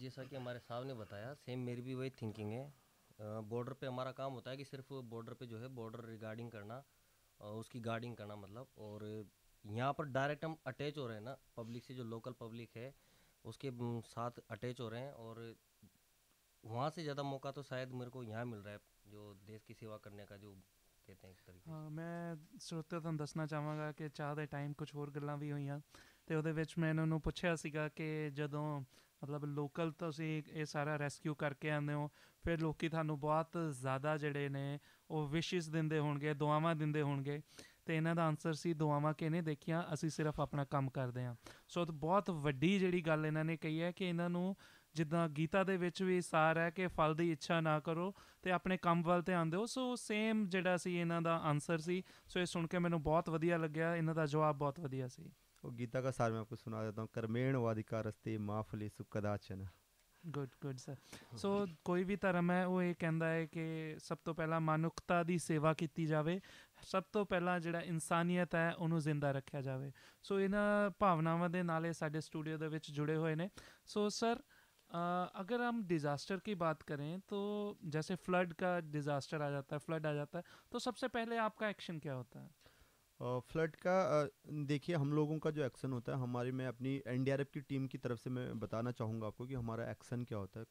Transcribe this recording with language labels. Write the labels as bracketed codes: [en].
[hi] जैसा कि हमारे साहब ने बताया, सेम मेरी भी वही थिंकिंग है। बॉर्डर पे हमारा काम होता है कि सिर्फ बॉर्डर पे जो है बॉर्डर रिगार्डिंग करना, उसकी गार्डिंग करना मतलब। और यहाँ पर डायरेक्ट हम अटैच हो रहे हैं ना पब्लिक से, जो लोकल पब्लिक है उसके साथ अटैच हो रहे हैं। और वहाँ से ज़्यादा मौका तो शायद मेरे को यहाँ मिल रहा है, जो देश की सेवा करने का, जो कहते हैं एक तरीके से। [pa] ਹਾਂ, ਮੈਂ ਸਰੋਤਿਆਂ ਤੁਹਾਨੂੰ ਦੱਸਣਾ ਚਾਹਾਂਗਾ ਕਿ ਚਾਹ ਦੇ ਟਾਈਮ ਕੁਝ ਹੋਰ ਗੱਲਾਂ ਵੀ ਹੋਈਆਂ, ਅਤੇ ਉਹਦੇ ਵਿੱਚ ਮੈਂ ਇਹਨਾਂ ਨੂੰ ਪੁੱਛਿਆ ਸੀਗਾ ਕਿ ਜਦੋਂ ਮਤਲਬ ਲੋਕਲ ਤੁਸੀਂ ਇਹ ਸਾਰਾ ਰੈਸਕਿਊ ਕਰਕੇ ਆਉਂਦੇ ਹੋ, ਫਿਰ ਲੋਕ ਤੁਹਾਨੂੰ ਬਹੁਤ ਜ਼ਿਆਦਾ ਜਿਹੜੇ ਨੇ ਉਹ ਵਿਸ਼ਿਸ ਦਿੰਦੇ ਹੋਣਗੇ, ਦੁਆਵਾਂ ਦਿੰਦੇ ਹੋਣਗੇ, ਅਤੇ ਇਹਨਾਂ ਦਾ ਆਨਸਰ ਸੀ ਦੁਆਵਾਂ ਕਿਹਨੇ ਦੇਖੀਆਂ, ਅਸੀਂ ਸਿਰਫ ਆਪਣਾ ਕੰਮ ਕਰਦੇ ਹਾਂ। ਸੋ ਬਹੁਤ ਵੱਡੀ ਜਿਹੜੀ ਗੱਲ ਇਹਨਾਂ ਨੇ ਕਹੀ ਹੈ ਕਿ ਇਹਨਾਂ ਨੂੰ ਜਿੱਦਾਂ ਗੀਤਾ ਦੇ ਵਿੱਚ ਵੀ ਸਾਰ ਹੈ ਕਿ ਫਲ ਦੀ ਇੱਛਾ ਨਾ ਕਰੋ ਅਤੇ ਆਪਣੇ ਕੰਮ ਵੱਲ ਧਿਆਨ ਦਿਓ। ਸੋ ਸੇਮ ਜਿਹੜਾ ਸੀ ਇਹਨਾਂ ਦਾ ਆਨਸਰ ਸੀ। ਸੋ ਇਹ ਸੁਣ ਕੇ ਮੈਨੂੰ ਬਹੁਤ ਵਧੀਆ ਲੱਗਿਆ, ਇਹਨਾਂ ਦਾ ਜਵਾਬ ਬਹੁਤ ਵਧੀਆ ਸੀ। [hi] वो गीता का सार मैं आपको सुना देता हूँ, [sa] कर्मेण वाधिकारस्ते माँ फलेषु कदाचन। [en] Good sir. [pa] ਸੋ ਕੋਈ ਵੀ ਧਰਮ ਹੈ ਉਹ ਇਹ ਕਹਿੰਦਾ ਹੈ ਕਿ ਸਭ ਤੋਂ ਪਹਿਲਾਂ ਮਨੁੱਖਤਾ ਦੀ ਸੇਵਾ ਕੀਤੀ ਜਾਵੇ, ਸਭ ਤੋਂ ਪਹਿਲਾਂ ਜਿਹੜਾ ਇਨਸਾਨੀਅਤ ਹੈ ਉਹਨੂੰ ਜ਼ਿੰਦਾ ਰੱਖਿਆ ਜਾਵੇ। ਸੋ ਇਹਨਾਂ ਭਾਵਨਾਵਾਂ ਦੇ ਨਾਲ ਇਹ ਸਾਡੇ ਸਟੂਡੀਓ ਦੇ ਵਿੱਚ ਜੁੜੇ ਹੋਏ ਨੇ। [hi] सो सर, अगर हम डिज़ास्टर की बात करें तो जैसे फ्लड का डिज़ास्टर आ जाता है, फ्लड आ जाता है, तो सबसे पहले आपका एक्शन क्या होता है? फ्लड का देखिए, हम लोगों का जो एक्शन होता है, हमारी मैं अपनी NDRF की टीम की तरफ से मैं बताना चाहूँगा आपको कि हमारा एक्शन क्या होता है।